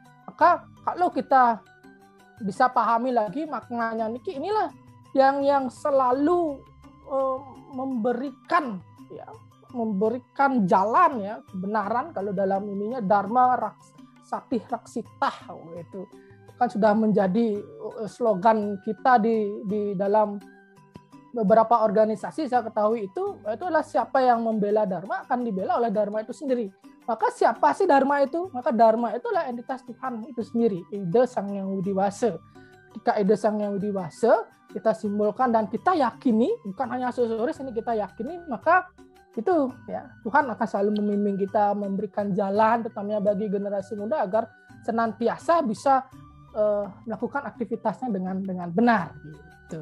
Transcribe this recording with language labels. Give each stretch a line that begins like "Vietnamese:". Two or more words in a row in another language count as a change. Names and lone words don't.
Indonesian: Maka kalau kita bisa pahami lagi maknanya niki, inilah yang selalu memberikan jalan ya, kebenaran kalau dalam ininya Dharma Satih Raksitah itu kan sudah menjadi slogan kita di dalam beberapa organisasi. Saya ketahui itu adalah siapa yang membela Dharma akan dibela oleh Dharma itu sendiri. Maka siapa sih Dharma itu? Maka Dharma itulah entitas Tuhan itu sendiri, Ida Sang Hyang Widiwasa. Ketika Ida Sang Hyang Widiwasa kita simbolkan dan kita yakini, bukan hanya aksesoris, ini kita yakini, maka itu ya, Tuhan akan selalu membimbing kita, memberikan jalan terutama bagi generasi muda agar senantiasa bisa melakukan aktivitasnya dengan benar gitu.